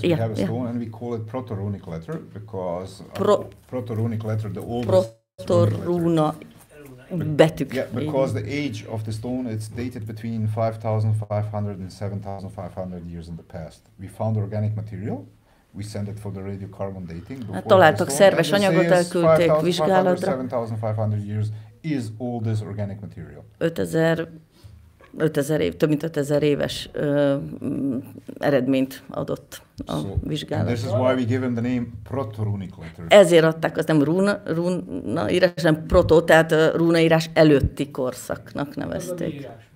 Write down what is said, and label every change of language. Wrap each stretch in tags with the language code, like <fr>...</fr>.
<en>yes, we have a stone and we call it proto-runic letter because proto-runic letter, the oldest</en> <hu>proto-runa betűk.</hu> <en>Yeah, because the age of the stone, it's dated between 5,500 and 7,500 years in the past. We found organic material. We sent it for the radiocarbon dating.</en> <hu>Találtak szerves anyagot, elküldték vizsgálatra.</hu> <en>7,500 years is all this organic material.</en> <hu>5000 év, több mint 5000 éves eredményt adott a vizsgálat.</hu> <en>This is why we give him the name proto-runic letter.</en> <hu>Ezért adták, az nem runa írás, hanem proto, tehát a runaírás előtti korszaknak nevezték.</hu>